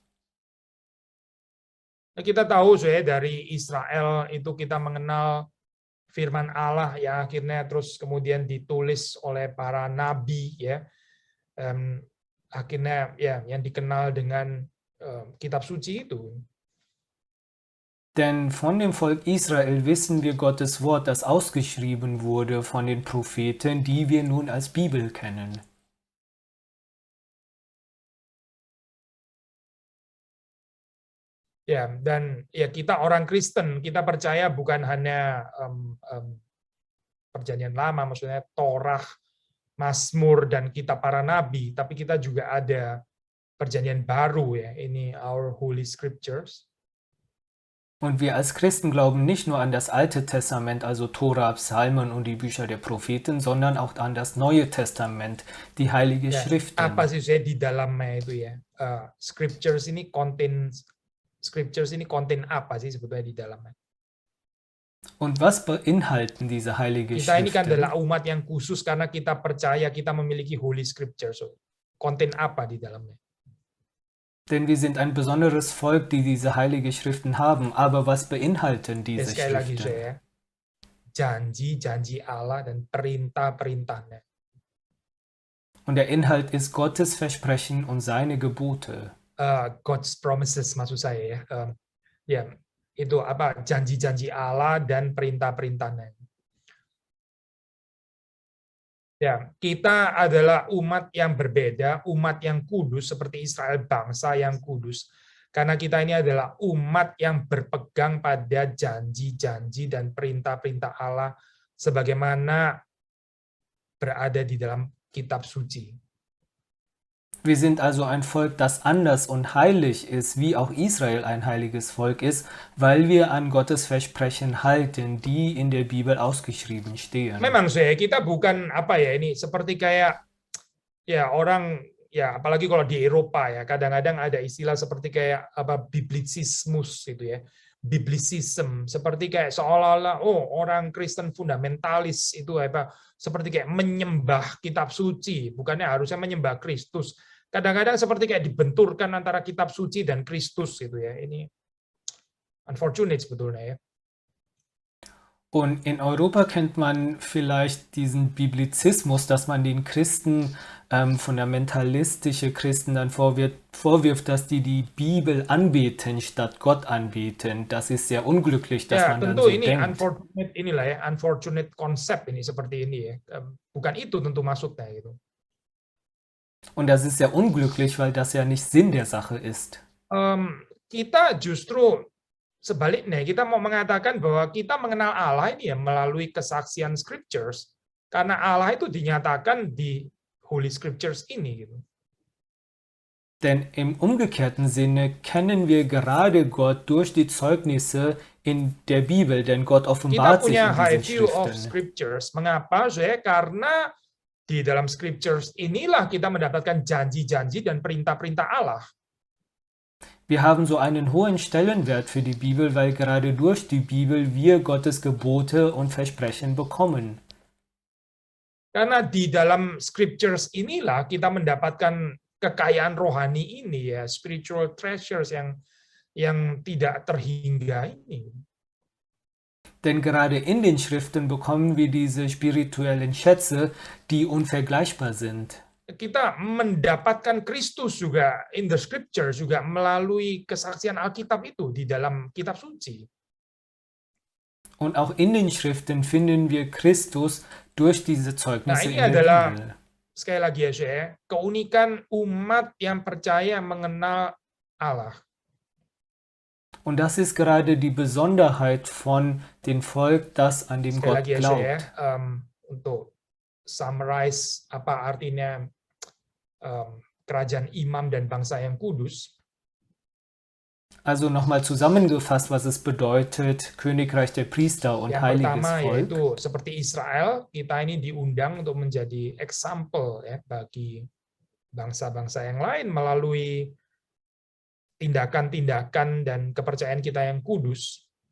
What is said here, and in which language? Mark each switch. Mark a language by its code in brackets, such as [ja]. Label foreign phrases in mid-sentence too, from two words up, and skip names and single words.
[id] Kita tahu, dari Israel itu kita mengenal firman Allah yang akhirnya terus kemudian ditulis oleh para nabi, ya, akhirnya, ya, yang dikenal dengan kitab suci itu. [de] Denn von dem Volk Israel wissen wir Gottes Wort, das ausgeschrieben wurde von den Propheten, die wir nun als Bibel kennen. [id] Ya, dan, ya, kita orang Kristen, kita percaya bukan hanya Perjanjian Lama, maksudnya Torah, Mazmur, dan kitab para nabi, tapi kita juga ada Perjanjian Baru, ya, ini [en] our Holy Scriptures. [de] Und wir als Christen glauben nicht nur an das Alte Testament, also Tora, Psalmen und die Bücher der Propheten, sondern auch an das Neue Testament, die Heilige [id] Ya, [de] Schriften. [id] apa sih saya di dalamnya itu ya? Scriptures ini konten apa sih sebetulnya di dalamnya? [de] Und was beinhalten diese Heilige [id] Kita ini kan [de] Schriften? [id] adalah umat yang khusus karena kita percaya kita memiliki [en] Holy Scripture. [id] So, konten apa di dalamnya? [de] Denn wir sind ein besonderes Volk, die diese Heilige Schriften haben. Aber was beinhalten [id] Ya, [de] diese [id] sekali lagi [de] Schriften? [id] saya, janji-janji Allah dan perintah-perintahnya. [de] Und der Inhalt ist Gottes Versprechen und seine Gebote. [en] God's promises [id] maksud saya ya. Ya, itu apa? Janji-janji Allah dan perintah-perintahnya. Ya, kita adalah umat yang berbeda, umat yang kudus seperti Israel, bangsa yang kudus. Karena kita ini adalah umat yang berpegang pada janji-janji dan perintah-perintah Allah sebagaimana berada di dalam kitab suci. [de] Wir sind also ein Volk, das anders und heilig ist, wie auch Israel ein heiliges Volk ist, weil wir an Gottes Versprechen halten, die in der Bibel ausgeschrieben stehen. [id] Memang kita bukan apa ya ini seperti kayak ya orang ya apalagi kalau di Eropa ya kadang-kadang ada istilah seperti kayak apa biblisismus gitu ya. Biblisism seperti kayak seolah-olah orang Kristen fundamentalis itu apa seperti kayak menyembah kitab suci, bukannya harusnya menyembah Kristus. Kadang-kadang seperti kayak dibenturkan antara kitab suci dan Kristus gitu ya. Ini unfortunate sebetulnya ya. [de] Und in Europa kennt man vielleicht diesen Biblizismus, dass man den Christen, fundamentalistische Christen dann vorwirft, dass die Bibel anbeten statt Gott anbeten. Das ist sehr unglücklich, dass [id] Ya, [de] man dann [id] tentu [de] so [id] ini [de] denkt. [id] unfortunate inilah ya, unfortunate konsep ini seperti ini ya. Bukan itu tentu maksudnya gitu. [de] Und das ist sehr unglücklich, weil das ja nicht Sinn der Sache ist. [id] Kita justru sebaliknya, kita mau mengatakan bahwa kita mengenal Allah ini ya melalui kesaksian scriptures, karena Allah itu dinyatakan di [en] Holy Scriptures [id] ini gitu. [de] Denn im umgekehrten Sinne kennen wir gerade Gott durch die Zeugnisse in der Bibel, denn Gott [id] Kita [de] offenbart sich [id] punya [de] in [en] high [de] diesen [en] view of [de] Schriften. [en] scriptures. [id] Mengapa? Karena di dalam scriptures inilah kita mendapatkan janji-janji dan perintah-perintah Allah. [de] Wir haben so einen hohen Stellenwert für die Bibel, weil gerade durch die Bibel wir Gottes Gebote und Versprechen bekommen. [id] Karena di dalam scriptures inilah kita mendapatkan kekayaan rohani ini ya, [en] spiritual treasures [id] yang tidak terhingga ini. [de] Denn gerade in den Schriften bekommen wir diese spirituellen Schätze, die unvergleichbar sind. [id] Kita mendapatkan Kristus juga [en] in the scripture [id] juga melalui kesaksian Alkitab itu di dalam kitab suci. [de] Und auch in den Schriften finden wir Christus durch diese Zeugnisse [id] ini [de] in der [id] adalah [de] Bibel. [id] Sekali lagi ya, keunikan umat yang percaya mengenal Allah. [de] Und das ist gerade die Besonderheit von dem Volk, das an dem [id] Sekali [de] Gott [id] lagi [de] glaubt. [id] ya, untuk summarize apa artinya kerajaan imam dan bangsa yang kudus. [de] Also nochmal zusammengefasst, was es bedeutet, Königreich der Priester und [id] Yang [de] heiliges [id] pertama [de] Volk. [id] yaitu seperti Israel, kita ini diundang untuk menjadi example ya bagi bangsa-bangsa yang lain melalui tindakan-tindakan dan kepercayaan kita yang kudus.